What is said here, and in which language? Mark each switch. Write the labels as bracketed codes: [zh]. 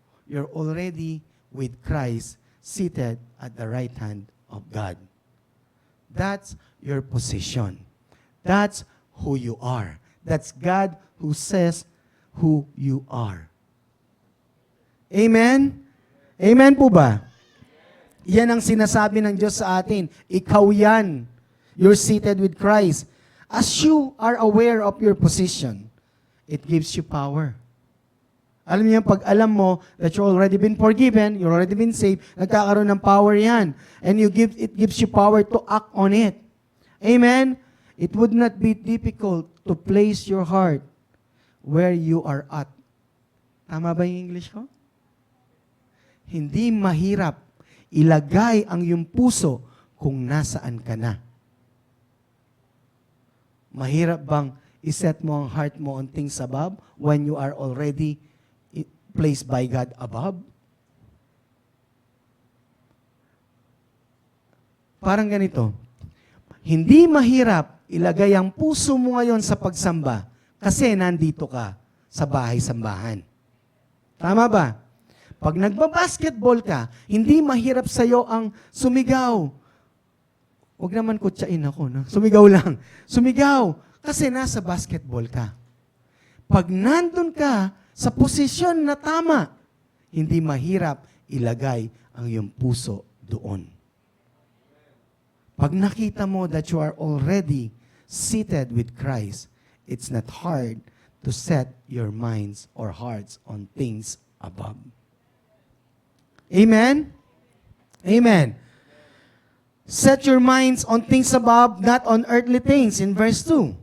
[en] You're already with Christ seated at the right hand of God. That's your position. That's who you are. That's God who says who you are. Amen? Amen po ba? [tl] Yan ang sinasabi ng Diyos sa atin. Ikaw yan. [en] You're seated with Christ. As you are aware of your position, it gives you power. [tl] Alam niyo, pag alam mo [en] that you already been forgiven, you already been saved, [tl] nagkakaroon ng power yan. [en] And it gives you power to act on it. Amen? It would not be difficult to place your heart where you are at. [tl] Tama ba yung English ko? Hindi mahirap ilagay ang iyong puso kung nasaan ka na. Mahirap bang iset mo ang heart mo [en] on things above when you are already placed by God above? [tl] Parang ganito. Hindi mahirap ilagay ang puso mo ngayon sa pagsamba kasi nandito ka sa bahay-sambahan. Tama ba? Pag nagbabasketball ka, hindi mahirap sa'yo ang sumigaw. Huwag naman kutsain ako. No? Sumigaw lang. Sumigaw. Kasi nasa basketball ka. Pag nandun ka sa posisyon na tama, hindi mahirap ilagay ang iyong puso doon. Pag nakita mo [en] that you are already seated with Christ, it's not hard to set your minds or hearts on things above. Amen? Amen. Set your minds on things above, not on earthly things, in verse 2.